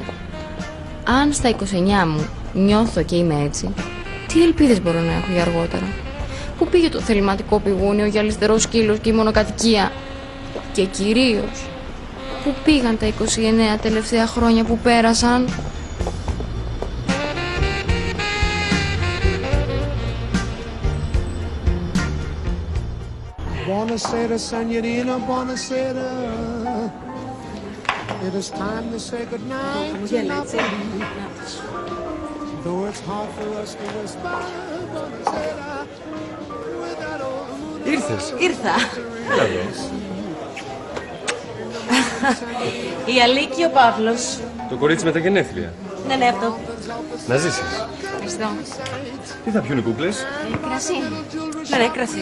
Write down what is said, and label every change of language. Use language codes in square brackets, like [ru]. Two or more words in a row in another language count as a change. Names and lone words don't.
[el] Αν στα 29 μου νιώθω και είμαι έτσι, τι ελπίδες μπορώ να έχω για αργότερα? Πού πήγε το θεληματικό πηγούνιο, ο γυαλιστερός σκύλος και η μονοκατοικία? Και κυρίως, πού πήγαν τα 29 τελευταία χρόνια που πέρασαν? [it] Buonasera, signorina, buonasera. [en] It is time to say goodnight to Napoli. Though it's hard for us to whisper, buonasera. [el] Ήρθες. Ήρθα. Έλα εδώ. Η Αλίκη, ο Παύλος. Το κορίτσι με τα γενέθλια. Ναι, αυτό. Να ζήσεις. Ευχαριστώ. Τι θα πιούν οι κούκλες? Κρασί. Ναι, κρασί.